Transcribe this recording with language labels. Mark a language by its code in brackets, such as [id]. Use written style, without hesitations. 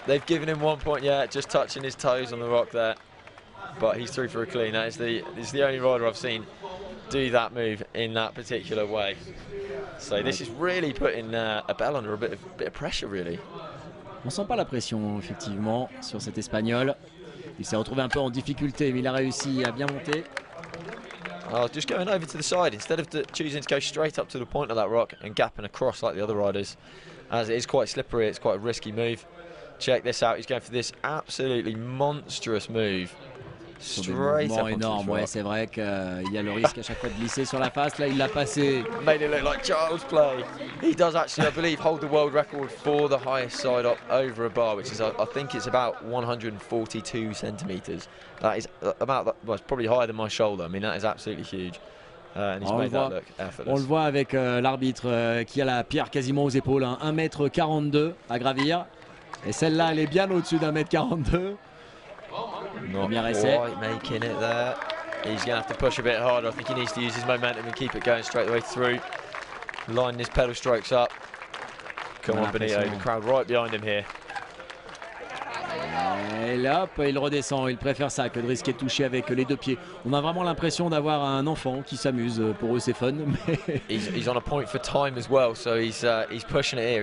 [en] They've given him 1 point, yeah, just touching his toes on the rock there. But he's through for a clean. That is the only rider I've seen do that move in that particular way. So this is really putting Abel under a bit of pressure, really. [fr] On sent pas la pression effectivement sur cet Espagnol. Il s'est retrouvé un peu en difficulté, mais il a réussi à bien monter. [en] Oh, just going over to the side instead of choosing to go straight up to the point of that rock and gapping across like the other riders, as it is quite slippery. It's quite a risky move. Check this out. He's going for this absolutely monstrous move. Straight up [fr] énorme, ouais, c'est vrai qu'il y a le risque à chaque fois de glisser sur la face. Là, il l'a passé. [en] Made it look like child's play. He does actually, I believe, hold the world record for the highest side up over a bar, which is, I think it's about 142 centimeters. That is about, well, it's probably higher than my shoulder. I mean, that is absolutely huge. And he's made that look effortless. [fr] On le voit avec l'arbitre qui a la pierre quasiment aux épaules, hein, 1m42 à gravir. Et celle-là, elle est bien au-dessus d'1m42. [en] Not quite making it there. He's going to have to push a bit harder. I think he needs to use his momentum and keep it going straight the way through. Lining his pedal strokes up. Come on, Benito. The crowd right behind him here. [fr] Et là, hop, il redescend. Il préfère ça que de risquer de toucher avec les 2 pieds. On a vraiment l'impression d'avoir un enfant qui s'amuse. Pour eux, c'est fun. Mais [en] he's on a point for time as well, so he's pushing it here.